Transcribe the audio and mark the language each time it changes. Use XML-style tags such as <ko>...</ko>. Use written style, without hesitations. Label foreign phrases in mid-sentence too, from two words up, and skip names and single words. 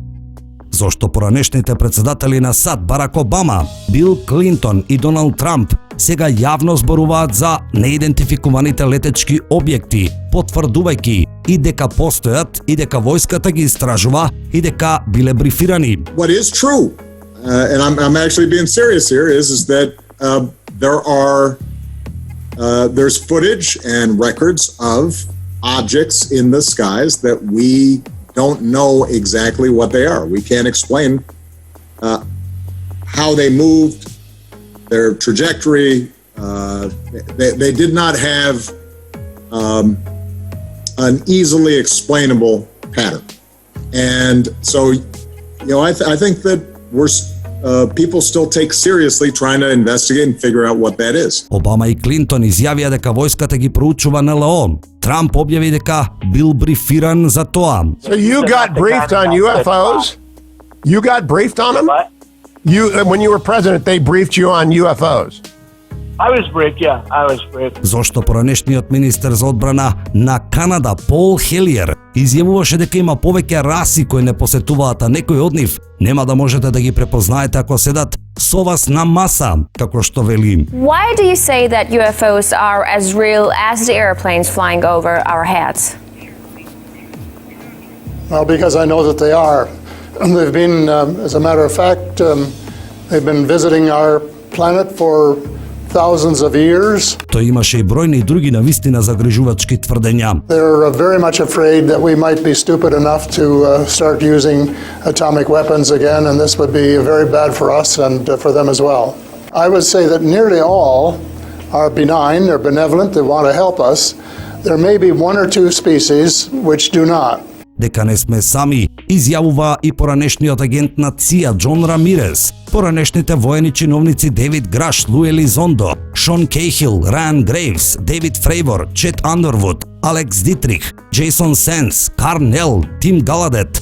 <mk>Зошто поранешните председатели на САД Барак Обама, Бил Клинтон и Доналд Трамп сега јавно зборуваат за неидентификуваните летечки објекти, потврдувајќи и дека постојат, и дека војската ги истражува, и дека биле брифирани.</mk> <en>What is true, and I'm actually being serious here, is that there's footage and records of objects in the skies that we don't know exactly what they are. We can't explain how they moved, their trajectory. They did not have an easily explainable pattern. And so, I think that people still take seriously trying to investigate and figure out what that is.</en> <mk>Обама и Клинтон изјавија дека војската ги проучува НЛО. Трамп објави дека бил брифиран за тоа.</mk> <en>So you got briefed on UFOs? You got briefed on them? When you were president, they briefed you on UFOs? I was briefed, yeah, I was briefed.</en> <mk>Зошто поранешниот министер за одбрана на Канада, Пол Хелиер, изјавуваше дека има повеќе раси кои не посетуваат, а некои од нив нема да можете да ги препознаете ако седат со вас на маса, како што вели.</mk> <en>Why do you say that UFOs are as real as the airplanes flying over our heads? Well, because I know that they are. They've been, as a matter of fact, they've been visiting our planet for thousands of years.</en> <mk>Тој имаше и бројни други навистина загрижувачки тврдења.</mk> <en>They're very much afraid that we might be stupid enough to start using atomic weapons again, and this would be very bad for us and for them as well. I would say that nearly all are benign, they're benevolent, they want to help us. There may be one or two species which do not.</en> <mk>Дека не сме сами, изјавува и поранешниот агент на ЦИА Џон Рамирес, поранешните воени чиновници Дейвид Граш, Лу Елизондо, Шон Кейхил, Райан Грейвс, Дейвид Фрейвор, Чет Андервуд, Алекс Дитрих, Джейсон Сенс, Карнел, Тим Галадет.</mk>